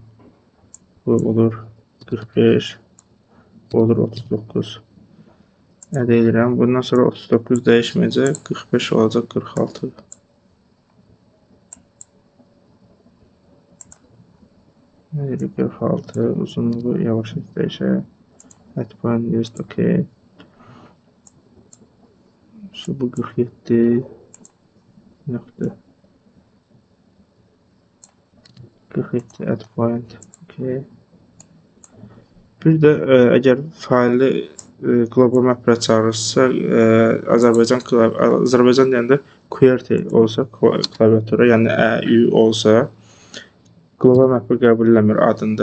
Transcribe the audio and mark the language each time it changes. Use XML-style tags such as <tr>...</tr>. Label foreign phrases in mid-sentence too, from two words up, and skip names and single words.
<az>Bu olur 45. Bu olur 39. Ət edirəm. Bundan sonra 39 dəyişməyəcək. 45 olacaq 46. Nədir 46? Uzunluğu yavaş dəyişək.</az> <en>At point list,</en> <az>okay. Bu 47 nöqtə.</az> <en>47 at point, okay.</en> <az>Bir də əgər faili qlobal mapperə çağırırsa, Azərbaycan deyəndə QWERTY olsa, klaviatura, yəni ÜÜ olsa, Global map'i qəbul eləmir adında.</az>